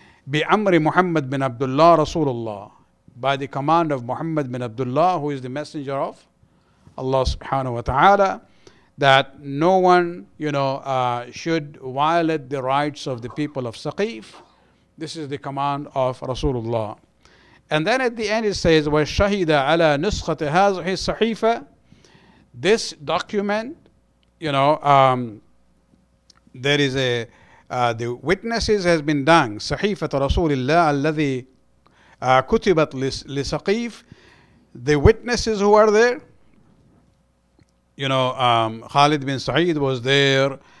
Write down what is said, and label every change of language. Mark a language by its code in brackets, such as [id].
[ar] بِأَمْرِ [en] Muhammad bin Abdullah Rasulullah. By the command of Muhammad bin Abdullah, who is the messenger of Allah subhanahu wa ta'ala, that no one, should violate the rights of the people of Saqif. This is the command of Rasulullah. And then at the end it says, [ar] وَشَهِدَ عَلَى نُسْخَةِ هَذِهِ الصَّحِيفَةِ. [en] This document, there is the witnesses has been done. [ar] صحيفة رسول الله الذي كتبت لسقيف. [en] The witnesses who are there, Khalid bin Sa'id was there.